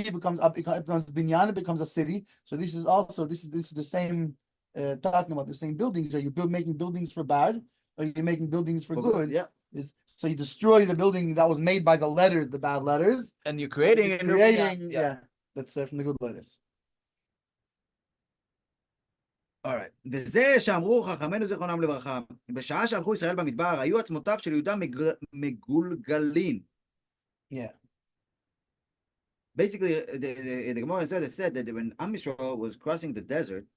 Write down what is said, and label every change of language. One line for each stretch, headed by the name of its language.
English: It becomes binyan. It becomes a city. So this is the same. Talking about the same buildings. Are you making buildings for bad? Or you're making buildings for good? Yeah. So you destroy the building that was made by the letters, the bad letters, and you're creating that's from the good letters. Alright.
Hebrew: וזה שאמרו חכמינו זיכרונם לברכה, בשעה שהלכו ישראל במדבר, היו עצמותיו של יהודה מגולגלים. Yeah.
English: Basically, the Gemara said that when Am Yisrael was crossing the desert,